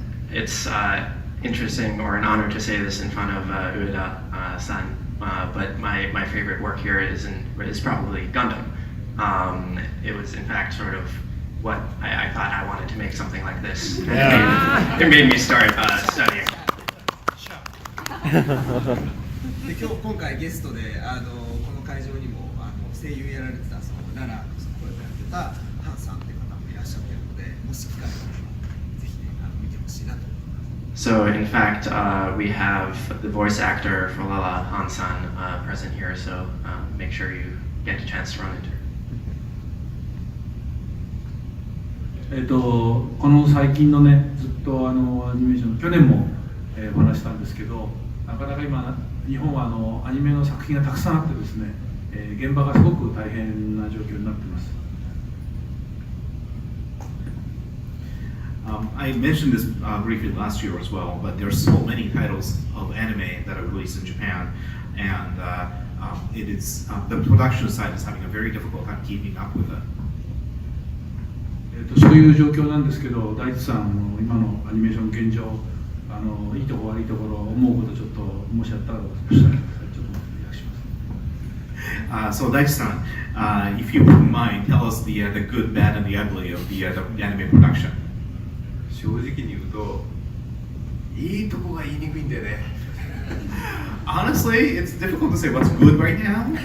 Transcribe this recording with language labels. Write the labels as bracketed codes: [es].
[en] It's interesting or an honor to say this in front of Ueda-san, but my favorite work here is probably Gundam. It was in fact sort of what I thought I wanted to make something like this. It made me start studying. [ja] で今回ゲストでこの会場にも声優やられてた奈良の声をやってたハンさんっていう方もいらっしゃってるので、もし機会があればぜひ見てほしいなと思います。 [en] So in fact, we have the voice actor for Lala Han-san present here, so make sure you get a chance to run into her. [ja] この最近のね、ずっとアニメーション、去年も、お話したんですけど、なかなか今、日本はアニメの作品がたくさんあってですね、現場がすごく大変な状況になっています。 [en] I mentioned this briefly last year as well, but there are so many titles of anime that are released in Japan, and it is the production side is having a very difficult time keeping up with it. [ja] そういう状況なんですけど、大地さんの今のアニメーション現状、いいところ悪いところ思うことちょっともしあったらお伝えしてください。ちょっと訳します。 [en] So Daichi-san, if you wouldn't mind, tell us the good, bad, and the ugly of the anime production. [ja] 正直に言うと、いいとこが言いにくいんだよね。 [en] Honestly, it's difficult to say what's good right now.